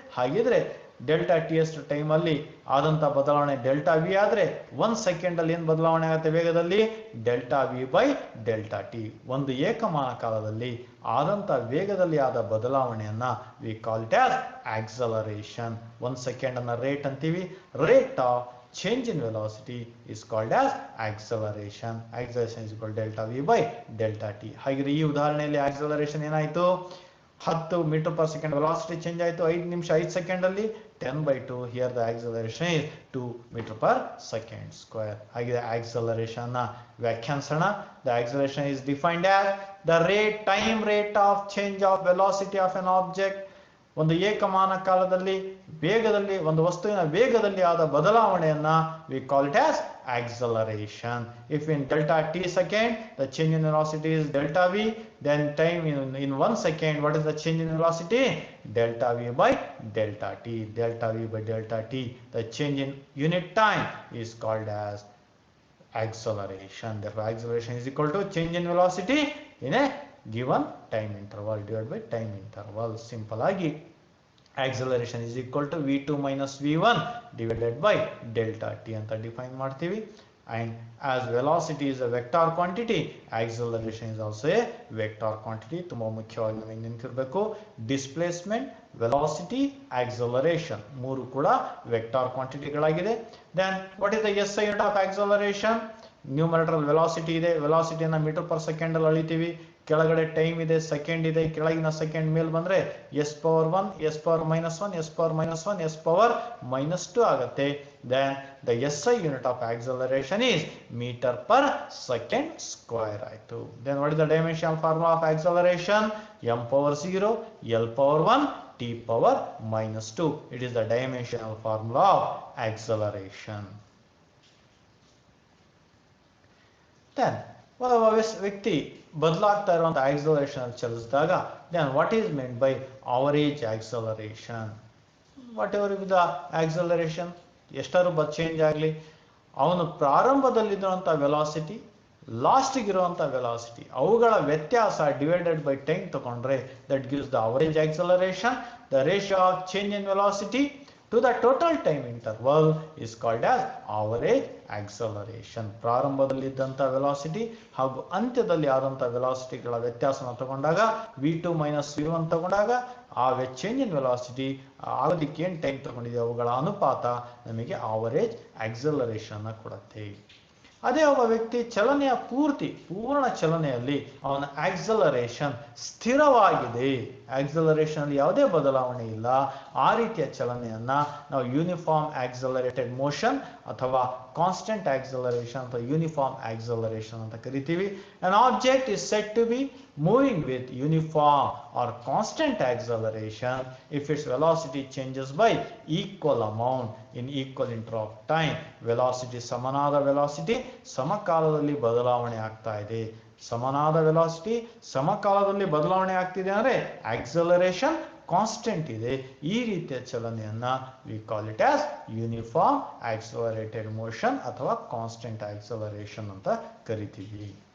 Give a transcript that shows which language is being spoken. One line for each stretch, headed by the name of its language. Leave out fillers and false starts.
Kannada: ಹಾಗಿದ್ರೆ delta T ಅಷ್ಟು time ಅಲ್ಲಿ ಆದಂತ ಬದಲಾವಣೆ ಡೆಲ್ಟಾ ವಿ ಆದ್ರೆ 1 ಸೆಕೆಂಡ್ ಅಲ್ಲಿ ಏನ್ ಬದಲಾವಣೆ ಆಗುತ್ತೆ ವೇಗದಲ್ಲಿ? Delta V by delta T. ಒಂದು ಏಕಮಾನ ಕಾಲದಲ್ಲಿ ಆದಂತ ವೇಗದಲ್ಲಿ ಆದ ಬದಲಾವಣೆಯನ್ನ
English: We call it as acceleration.
Kannada: 1 second ಅನ್ನ ರೇಟ್ ಅಂತೀವಿ.
English: Rate of change in velocity is called as acceleration. Acceleration is equal to delta v by delta t.
Kannada: ಹಾಗಿದ್ರೆ ಈ ಉದಾಹರಣೆಯಲ್ಲಿ ಆಕ್ಸಲರೇಷನ್ ಏನಾಯ್ತು? 10 metre per second velocity change ಆಯ್ತು 5 ನಿಮಿಷ 5 second ಅಲ್ಲಿ. 10/2.
English: Here the acceleration is 2 meter per second square.
Kannada: ಹಾಗಿದೆ acceleration ನ ವ್ಯಾಖ್ಯಾನಿಸೋಣ.
English: The acceleration is defined as the time rate of change of velocity of an object.
Kannada: ಒಂದು ಏಕಮಾನ ಕಾಲದಲ್ಲಿ ವೇಗದಲ್ಲಿ ಒಂದು ವಸ್ತುವಿನ ವೇಗದಲ್ಲಿ ಆದ ಬದಲಾವಣೆಯನ್ನ
English: We call it as acceleration. If in delta t second the change in velocity is delta v, then time in 1 second what is the change in velocity? Delta v by delta t. Delta v by delta t, the change in unit time is called as acceleration. Therefore acceleration is equal to change in velocity in a given time interval divided by time interval. Simple agi acceleration is equal to v2 minus v1 divided by delta t
Kannada: anta define ಮಾಡ್ತೀವಿ.
English: And as velocity is a vector quantity, acceleration is also a vector quantity.
Kannada: ತುಂಬಾ ಮುಖ್ಯವಾಗಿ ನಮಗೆ ನೆನಪಿರಬೇಕು. Displacement, velocity, acceleration ಮೂರು ಕೂಡ vector ಕ್ವಾಂಟಿಟಿಗಳಾಗಿದೆ.
English: Then what is the SI unit of acceleration?
Kannada: Numerator velocity ಇದೆ. ವೆಲಾಸಿಟಿಯನ್ನ metre per second ಅಲ್ಲಿ ಅಳಿತೀವಿ. ಕೆಳಗಡೆ time ಇದೆ, second ಇದೆ. ಕೆಳಗಿನ ಸೆಕೆಂಡ್ ಮೇಲೆ ಬಂದ್ರೆ s power 1, s power -1, s power -1, s power -2 ಆಗುತ್ತೆ.
English: Then the SI unit of acceleration is meter per second square ಆಯ್ತು. Then what is the dimensional formula of acceleration? m power 0, l power 1, t power -2. It is the dimensional formula of acceleration. Then
Kannada: ವ್ಯಕ್ತಿ ಬದಲಾಗ್ತಾ ಇರುವಂತ acceleration ಚಲಿಸಿದಾಗ
English: Then what is meant by average acceleration. Whatever with the acceleration,
Kannada: ಎಷ್ಟಾದ್ರೂ change ಆಗಲಿ, ಅವನು ಪ್ರಾರಂಭದಲ್ಲಿರುವಂಥ velocity ಲಾಸ್ಟಿಗಿರುವಂಥ velocity ಅವುಗಳ ವ್ಯತ್ಯಾಸ divided by time ತಗೊಂಡ್ರೆ
English: That gives the average acceleration. The ratio of change in velocity to the total time interval is called as average acceleration.
Kannada: ಪ್ರಾರಂಭದಲ್ಲಿದ್ದಂಥ velocity ಹಾಗೂ ಅಂತ್ಯದಲ್ಲಿ ಆದಂಥ ವೆಲಾಸಿಟಿಗಳ ವ್ಯತ್ಯಾಸನ ತಗೊಂಡಾಗ v2 ಮೈನಸ್ v1 ತಗೊಂಡಾಗ ಆ ಚೇಂಜ್ ಇನ್ ವೆಲಾಸಿಟಿ ಆಗೋದಕ್ಕೆ ಏನು time ತಗೊಂಡಿದೆ ಅವುಗಳ ಅನುಪಾತ ನಮಗೆ ಆವರೇಜ್ ಆಕ್ಸಲರೇಷನ್ ಕೊಡುತ್ತೆ. ಅದೇ ಒಬ್ಬ ವ್ಯಕ್ತಿ ಚಲನೆಯ ಪೂರ್ಣ ಚಲನೆಯಲ್ಲಿ ಅವನ ಆಕ್ಸಲರೇಷನ್ ಸ್ಥಿರವಾಗಿದೆ, ಆಕ್ಸಲರೇಷನ್ ಅಲ್ಲಿ ಯಾವುದೇ ಬದಲಾವಣೆ ಇಲ್ಲ, ಆ ರೀತಿಯ ಚಲನೆಯನ್ನ ನಾವು ಯೂನಿಫಾರ್ಮ್ ಆಕ್ಸಲರೇಟೆಡ್ ಮೋಷನ್ ಅಥವಾ ಕಾನ್ಸ್ಟೆಂಟ್ ಆಕ್ಸಲರೇಷನ್ ಅಥವಾ ಯೂನಿಫಾರ್ಮ್ ಆಕ್ಸಲರೇಷನ್ ಅಂತ ಕರಿತೀವಿ.
English: An object is said to be moving with uniform or constant acceleration if its velocity changes by equal amount in equal interval of time.
Kannada: Velocity ಸಮನಾದ velocity ಸಮಕಾಲದಲ್ಲಿ ಬದಲಾವಣೆ ಆಗ್ತಾ ಇದೆ, ಸಮನಾದ velocity ಸಮಕಾಲದಲ್ಲಿ ಬದಲಾವಣೆ ಆಗ್ತಿದೆ ಅಂದ್ರೆ ಆಕ್ಸಲರೇಷನ್ ಕಾನ್ಸ್ಟೆಂಟ್ ಇದೆ. ಈ ರೀತಿಯ ಚಲನೆಯನ್ನ
English: we call it as uniform accelerated motion
Kannada: ಅಥವಾ ಕಾನ್ಸ್ಟೆಂಟ್ ಆಕ್ಸಲರೇಷನ್ ಅಂತ ಕರಿತೀವಿ.